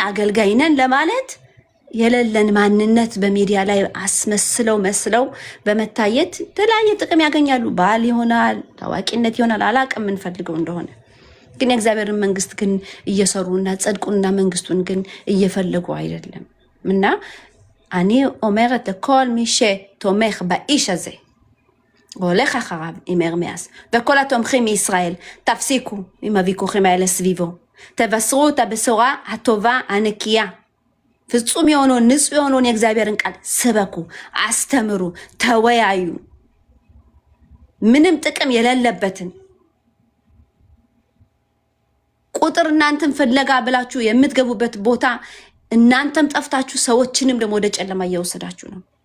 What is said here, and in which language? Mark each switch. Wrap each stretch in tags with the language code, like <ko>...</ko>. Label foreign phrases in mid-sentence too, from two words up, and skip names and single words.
<am>አገልጋይ ነን ለማለት የሌለን ማንነት በሚዲያ ላይ አስመስለው መስለው በመታየት ተለያየ ጥቅም ያገኛሉ። ባል ይሆናል፣ ታዋቂነት ይሆናል፣ አላቅም የምንፈልገው እንደሆነ ግን የእግዚአብሔርን መንግስት ግን እየሰሩና ጽድቁንና መንግስቱን ግን እየፈለጉ አይደለም። እና እኔ</am> <he>אומרת לכל מי שתומך באיש הזה והולך אחריו עם ኤርሚያስ וכל התומכים מישראל, תפסיקו עם הוויכוחים האלה סביבו, תבשרו את הבשורה הטובה הנקייה.</he> <am>ፍጹም የሆነውን ንጹህ የሆነውን የእግዚአብሔርን ቃል ስበኩ፣ አስተምሩ፣ ተወያዩ። ምንም ጥቅም የሌለበትን ቁጥር እናንተን ፍለጋ ብላችሁ የምትገቡበት ቦታ እናንተም ጠፍታችሁ ሰዎችንም ደግሞ ወደ ጨለማ እየወሰዳችሁ ነው።</am>